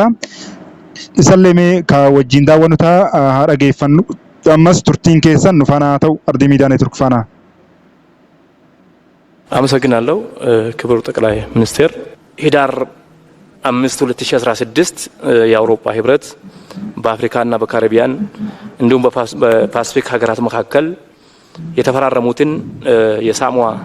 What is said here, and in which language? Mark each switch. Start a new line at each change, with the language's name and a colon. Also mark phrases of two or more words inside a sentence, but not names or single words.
Oromo: Isallee mee ka wajjin daawwannu ta'a haa dhageeffannu. Ammas turtiin keessan nu faana ta'u Ardii Miidiyaa Neetwork faana.
Amharic: አመሰግናለሁ። ክቡር ጠቅላይ ሚኒስትር ህዳር 5 2016 የአውሮፓ ህብረት በአፍሪካና በካሪቢያን እንዲሁም በፓሲፊክ ሀገራት መካከል የተፈራረሙትን የሳሞአ